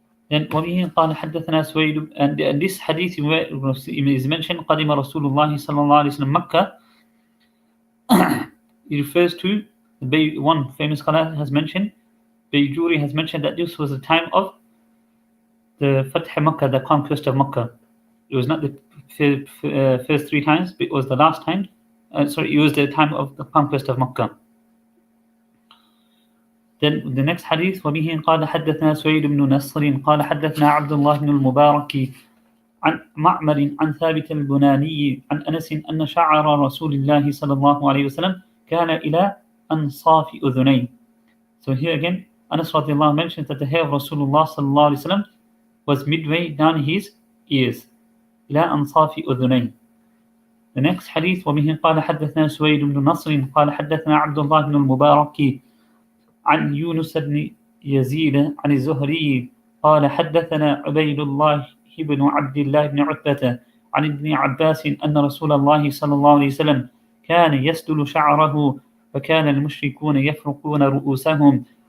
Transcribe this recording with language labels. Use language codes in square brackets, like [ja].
[ar] Then وَبِهِ قَالَ حَدَّثَنَا سُوَيْدُ, [en] and this hadith is mentioned [ar] قَدِمَ رَسُولُ اللَّهِ صَلَّى اللَّهُ عَلَيْهِ وسلم Makkah. [en] It refers to, one famous scholar has mentioned, Bayjuri has mentioned that this was the time of the Fath Makkah, the conquest of Makkah. It was not the first 3 times, but it was the last time. It was the time of the conquest of Makkah. Then the next hadith, [ar] وَبِهِ قَالَ حَدَّثْنَا سُوَيْدُ بْنُ نَصْرٍ قَالَ حَدَّثْنَا عَبْدُ اللَّهِ بْنُ الْمُبَارَكِ عن معمر عن ثابت البناني عن أنس أن شعر رسول الله صلى الله عليه وسلم كان إلى أنصاف أذنين. [en] So here again, Anas radiallahu mentions that the hair of Rasulullah sallallahu alaihi wasallam was midway down his ears. [ar] إلى أنصاف أذنين. [en] The next hadith, [ar] وبه قال حدثنا سويد بن نصر قال حدثنا عبد الله بن المبارك عن يونس بن يزيد عن الزهري قال حدثنا عبيد الله بن عبد الله بن عتبة عن ابن عباس أن رسول الله صلى الله عليه وسلم كان يسدل شعره فكان المشركون يفرقون رؤوسهم